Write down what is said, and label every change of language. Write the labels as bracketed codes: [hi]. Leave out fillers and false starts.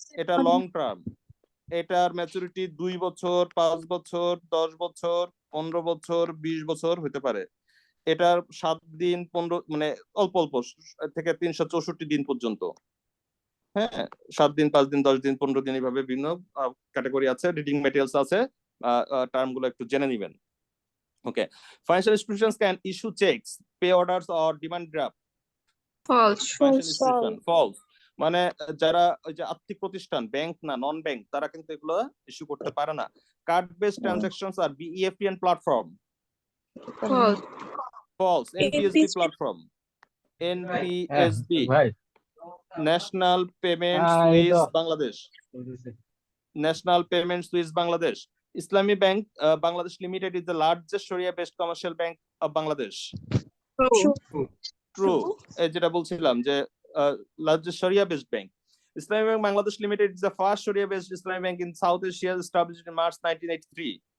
[bn] এটা long term, এটার maturity 2 বছর, 5 বছর, 10 বছর, 15 বছর, 20 বছর হতে পারে। এটার 7 দিন 15 মানে অল্প অল্প থেকে 364 দিন পর্যন্ত। হ্যাঁ, 7 দিন, 5 দিন, 10 দিন, 15 দিন, এইভাবে বিভিন্ন ক্যাটাগরি আছে। রিডিং ম্যাটেরিয়ালস আছে, টার্ম গুলো একটু জেনে নিবেন। [en] Okay. Financial institutions can issue checks, pay orders, or demand draft. False. Financial institution, false. [bn] মানে যারা ওই যে আর্থিক প্রতিষ্ঠান, ব্যাংক না, নন ব্যাংক, তারা কিন্তু এগুলো ইস্যু করতে পারে না। [en] Card based transactions আর BEFT and platform. False. False. NPSB platform. NPSB. National Payment Suisse Bangladesh. National Payment Suisse Bangladesh. Islami Bank Bangladesh Limited is the largest Sharia-based commercial bank of Bangladesh. True. [bn] যেটা বলছিলাম যে [en] largest Sharia-based bank. Islamic Bank Bangladesh Limited is the first Sharia-based Islamic bank in South Asia, established in March 1983.